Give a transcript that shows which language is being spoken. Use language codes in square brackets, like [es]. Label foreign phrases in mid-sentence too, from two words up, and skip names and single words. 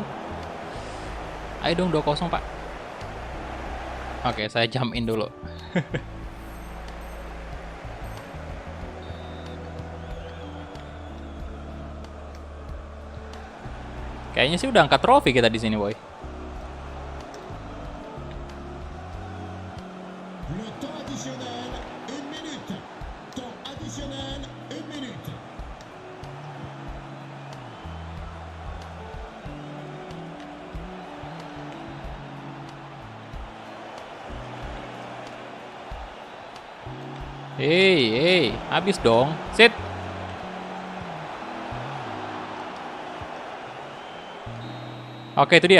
[id] Ayo dong 2-0 Pak. Oke, saya [en] jump in [id] dulu. Kayaknya sih udah angkat trofi kita di sini, boy. [fr] Le temps additionnel, 1 minute. Temps additionnel, 1 minute. [id] Hey, habis dong. Sit. Oke, itu dia.